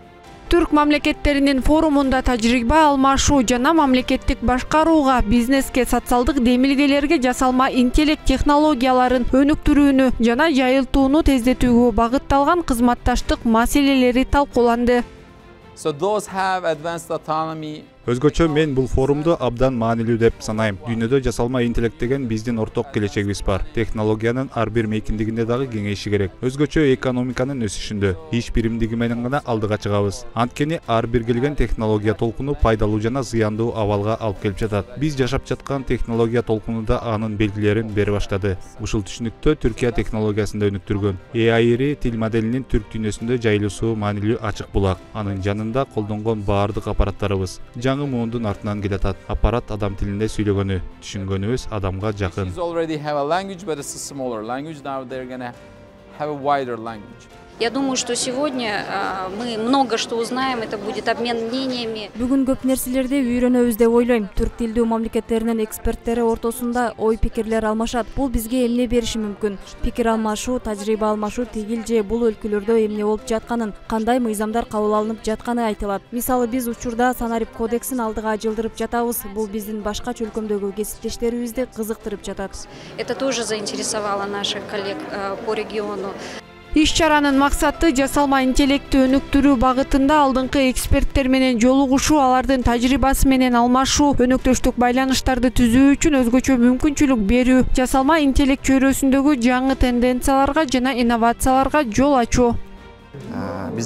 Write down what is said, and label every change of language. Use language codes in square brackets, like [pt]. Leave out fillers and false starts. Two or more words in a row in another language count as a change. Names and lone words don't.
[ky] Түрк мамлекеттеринин форумунда тажрыйба алмашуу жана мамлекеттик башкарууга, бизнеске, социалдык демилгелерге жасалма интеллект технологияларын өнүктүрүүнү жана жайылтууну тездетүүгө багытталган кызматташтык маселелери талкууланды. [en] So those have advanced autonomy. [ky] Өзгөчө мен бул форумду абдан маанилүү деп санайм. Дүйнөдө жасалма интеллект деген биздин орток келечегибиз бар. Технологиянын ар бир мейкиндигинде дагы кеңейиши керек. Өзгөчө экономиканын өсүшүндө иш биримдиги менен гана алдыга чыгабыз. Анткени ар бир келген технология толкуну пайдалуу жана зыяндуу абалга алып келип жатат. Биз жашап жаткан технология толкунуда анын белгилерин бере баштады. Ушул түшүнүктө Түркия технологиясында өнүктүргөн AI тил моделинин түрк дүйнөсүндө жайылуусу маанилүү ачык булак. Анын жанында колдонгон баардык аппараттарыбыз муундун артынан келатат. Аппарат адам тилинде сүйлөгөнү, түшүнгөнүбүз адамга жакын. [ru] Я думаю, что сегодня мы много что узнаем, это будет обмен мнениями. [ky] Бүгүн көп нерселерди үйрөнөбүз деп ойлойм. Түрк тилдүү мамлекеттеринин эксперттери ортосунда ой-пикирлер алмашат. Бул бизге эмне бериши мүмкүн? Пикир алмашуу, тажрыйба алмашуу тигил же бул өлкөлөрдө эмне болуп жатканын, кандай мыйзамдар кабыл алынып жатканы айтылат. Мисалы, биз учурда санарип кодексин алдыга жылдырып жатабыз. Бул биздин башка чөлкөмдөгү кесиптештерибизди кызыктырып жатат. [ru] Это тоже заинтересовало наших коллег по региону. [ky] Иш-чаранын максаты жасалма интеллектти өнүктүрүү багытында алдыңкы эксперттер менен жолугушуу, алардын тажрыйбасы менен алмашуу, өнөктөштүк байланыштарды түзүү үчүн өзгөчө мүмкүнчүлүк берүү, жасалма интеллект чөйрөсүндөгү жаңы тенденцияларга жана инновацияларга жол ачуу.